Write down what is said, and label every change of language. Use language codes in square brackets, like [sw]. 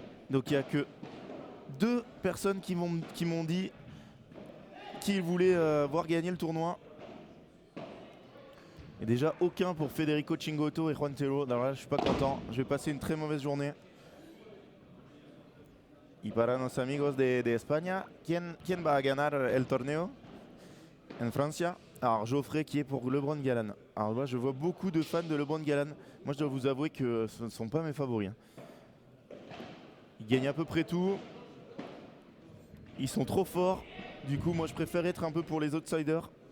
[fr] Donc il n'y a que 2 personnes qui m'ont dit qu'ils voulaient voir gagner le tournoi. Et déjà aucun pour Federico Cingotto et Juan Tello. Alors là, je suis pas content. Je vais passer une très mauvaise journée. [es] Y para nos amigos de España, ¿quién va a ganar el torneo en Francia? [fr] Alors Geoffrey qui est pour LeBron Galan. Alors moi je vois beaucoup de fans de LeBron Galan. Moi je dois vous avouer que ce ne sont pas mes favoris. Hein. Ils gagnent à peu près tout. Ils sont trop forts. Du coup moi je préfère être un peu pour les outsiders.